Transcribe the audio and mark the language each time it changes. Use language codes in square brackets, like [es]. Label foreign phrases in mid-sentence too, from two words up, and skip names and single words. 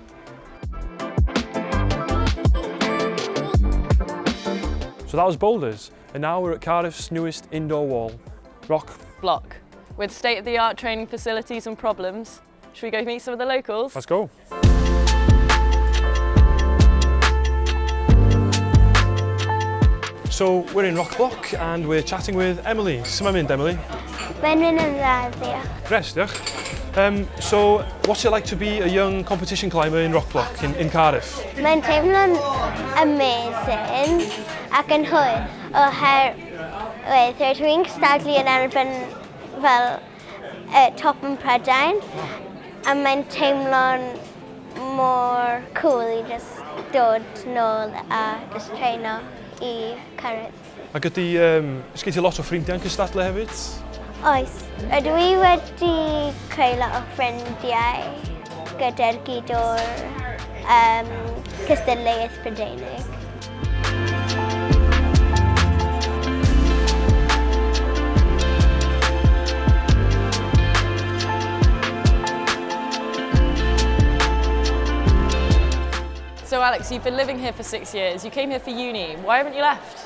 [en] So that was boulders, and now we're at Cardiff's newest indoor wall, rock Block. With state-of-the-art training facilities and problems. Should we go meet some of the locals? Let's go. So we're in Rock Block and we're chatting with Emily. [cy] Sut mae'n mynd, Emily? Mae'n mynd yn dda, diolch. Gres, diolch. [en] So what's it like to be a young competition climber in Rock Block in Cardiff? [cy] Mae'n teimlo'n amazing ac yn hwyl oherwydd rydw i'n cystadlu yn erbyn fel top yn Prydain a mae'n teimlo'n mor cool I just dod nôl a just treino I Cardiff. Ac ydy, ysgei ti lot o ffrindiau'n cystadlu hefyd? Oes, ydw I wedi creu lot o ffrindiau gyda'r gyd o'r cystadleuaeth Prydeinig. [en] So Alex, you've been living here for 6 years. You came here for uni. Why haven't you left?